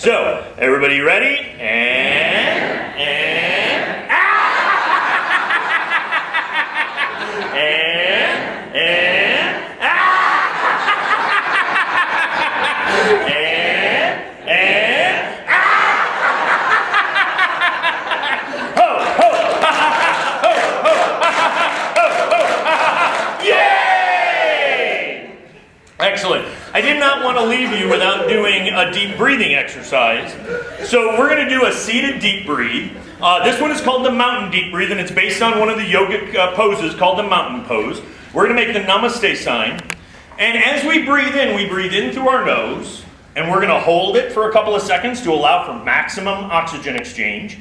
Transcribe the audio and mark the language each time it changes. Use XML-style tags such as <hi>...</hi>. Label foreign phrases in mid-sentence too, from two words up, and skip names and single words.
<en>So, everybody ready? And, ah! And, ah! And, ah! Ho, ho, ha, ha, ha, ho, ho, ha, ha, ha, ho, ho, ha, ha, ha. Yay! Excellent. I did not want to leave you without doing a deep breathing exercise. So we're going to do a seated deep breathe. This one is called the mountain deep breathe, and it's based on one of the yogic poses called the mountain pose. We're going to make the Namaste sign. And as we breathe in through our nose, and we're going to hold it for a couple of seconds to allow for maximum oxygen exchange.</en>